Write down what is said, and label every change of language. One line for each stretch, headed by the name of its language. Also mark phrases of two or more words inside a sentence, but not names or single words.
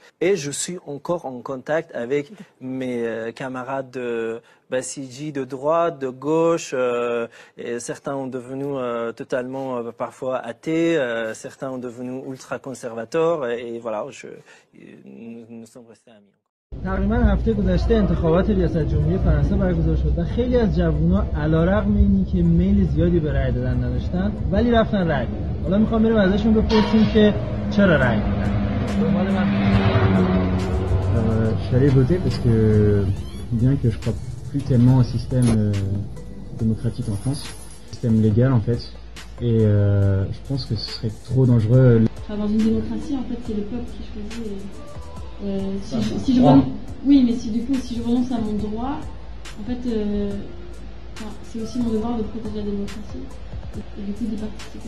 French: Et je suis encore en contact avec mes camarades de Bassidji de droite, de gauche, et certains ont devenu totalement parfois athées, certains ont devenu ultra conservateurs et voilà, nous sommes restés amis.
Persian: تقریبا هفته گذشته انتخابات ریاست جمهوری فرانسه برگزار شد و خیلی از جوونا علیرغم اینی که میل زیادی به رأی دادن نداشتن ولی رفتن رأی دادن. حالا میخوام بریم ازشون بپرسیم که چرا رأی دادن.
French: Je suis allé voter parce que bien que je crois plus tellement au système démocratique en France, système légal en fait, et je pense que ce serait trop dangereux. Dans une démocratie, en fait, c'est le peuple qui choisit. Oui, mais si je renonce à mon droit, en fait, c'est aussi mon devoir de protéger la démocratie et du coup d'y participer.